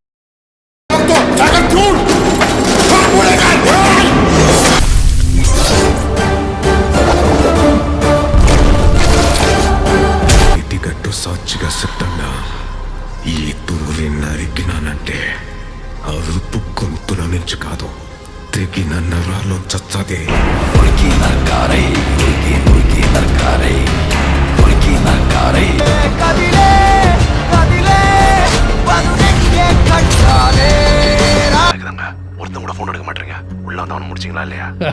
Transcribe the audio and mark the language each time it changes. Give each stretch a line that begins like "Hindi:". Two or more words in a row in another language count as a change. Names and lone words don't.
Telugu: ఇటిగట్టు సాక్షిగా చెప్తున్నా, ఈ తూరి నరికినానంటే అరుపు గొంతుల నుంచి కాదు, తెగిన నరాల్లో చచ్చదే.
Tamil: ஒருத்தன் கூட போன் எடுக்க மாட்டீங்க. உள்ள வந்தவன முடிச்சிங்களா இல்லையா?